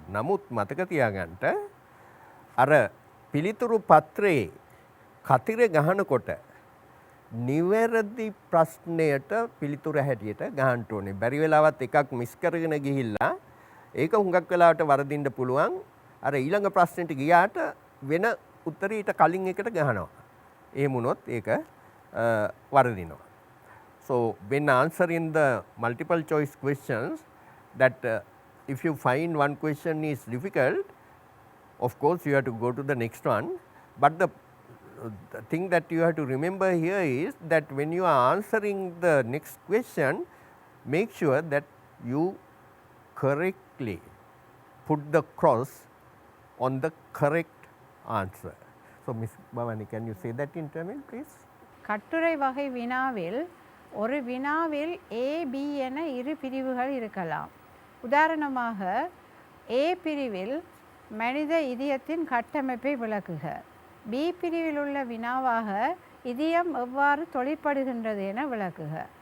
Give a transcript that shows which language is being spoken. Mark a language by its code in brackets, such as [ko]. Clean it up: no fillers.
[si] නමුත් මතක තියාගන්න අර පිළිතුරු පත්‍රයේ කතිර ගහනකොට නිවැරදි ප්‍රශ්නයට පිළිතුර හැටියට ගහන්න ඕනේ. බැරි වෙලාවත් එකක් මිස් කරගෙන ගිහිල්ලා ඒක හුඟක් වෙලාවට වරදින්න පුළුවන්. අර ඊළඟ ප්‍රශ්නෙට ගියාට වෙන උත්තරේ ඊට කලින් එකට ගහනවා. එහෙම වුණොත් ඒක වරදිනවා. [en] So when answering the multiple choice questions, that if you find one question is difficult, of course you have to go to the next one. But the thing that you have to remember here is that when you are answering the next question, make sure that you correctly put the cross on the correct answer. So Ms. Bhavani, can you say that in Tamil please? [ta] கட்டுரை வகை வினாவில் ஒரு வினாவில் A, B என இரு பிரிவுகள் இருக்கலாம். உதாரணமாக A பிரிவில் மனித இதயத்தின் கட்டமைப்பை விளக்குக. B பிரிவில் உள்ள வினாவாக இதயம் எவ்வாறு தொழிற்படுகின்றது என விளக்குக.